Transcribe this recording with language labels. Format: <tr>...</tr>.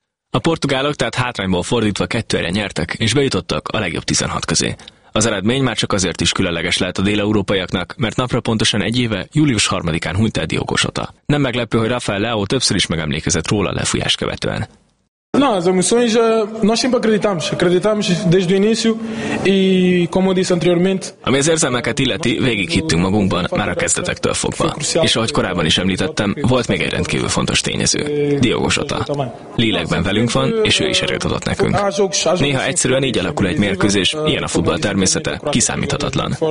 <hu>A portugálok tehát hátrányból fordítva 2-1-re nyertek, és bejutottak a legjobb 16 közé. Az eredmény már csak azért is különleges lehet a déleurópaiaknak, mert napra pontosan egy éve, július 3-án hunyt el Diogo Jota. Nem meglepő, hogy Rafael Leao többször is megemlékezett róla lefújás követően.</hu> <pt>Não, as emoções, nós sempre acreditamos, acreditamos desde o início e como disse anteriormente.</pt> <hu>Ami az érzelmeket illeti, végig hittünk magunkban, már a kezdetektől fogva. És ahogy korábban is említettem, volt még egy rendkívül fontos tényező, Diogo Jota. Lélekben velünk van, és ő is erőt adott nekünk. Néha egyszerűen így alakul egy mérkőzés, ilyen a futball természete, kiszámíthatatlan.</hu>